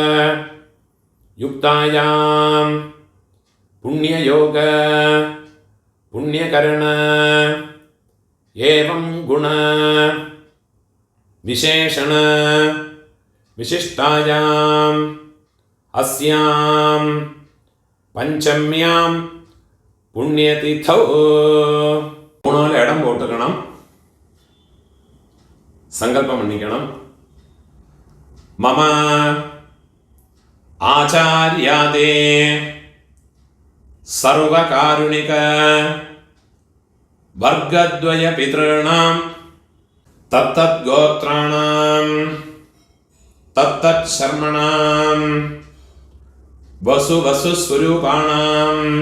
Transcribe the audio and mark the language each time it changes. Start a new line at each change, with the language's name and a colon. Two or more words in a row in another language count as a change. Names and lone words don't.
Sanskrit: युक्तायां पुण्ययोग पुण्यकरण एवं गुण विशेषण विशिष्टायां अस्यां पंचम्यां पुण्यतिथौ
Malayalam: മൂന്നാല് ഇടം പോട്ടുക്കണം. സങ്കല്പം മണ്ണിക്കണം.
Sanskrit: മമ ആചാര്യാദേ സർവകാരുണിക വർഗദ്വയ പിതॄണാം തത്തത് ഗോത്രാണാം തത്തത് ശർമ്മണാം വസു വസു സ്വരൂപാണാം